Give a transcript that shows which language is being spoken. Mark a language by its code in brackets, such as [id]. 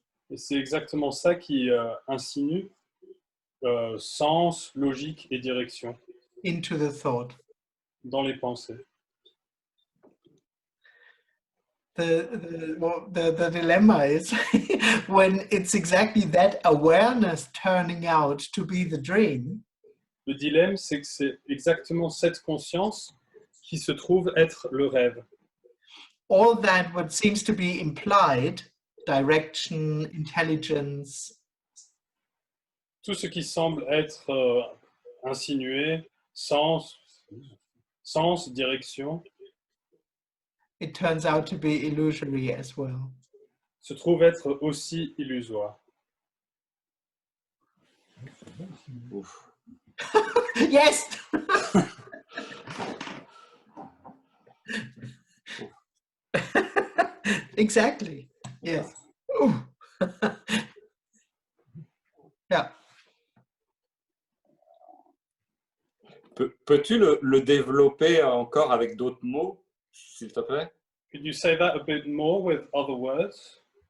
[fr] Et c'est exactement ça qui insinue sens, logique et direction [en] Into the thought. [fr] dans les pensées. [en] The dilemma is when it's exactly that awareness turning out to be the dream. [fr] Le dilemme, c'est que c'est exactement cette conscience qui se trouve être le rêve. [en] All that what seems to be implied, direction, intelligence, [fr] Tout ce qui semble être insinué, sens, direction, [en] it turns out to be illusory as well. [fr] se trouve être aussi illusoire. Ouf. [en] Yes. Exactly. Yes. Yeah. [fr] Peux-tu le développer encore avec d'autres mots, s'il te plaît? [en] Could you say that a bit more with other words?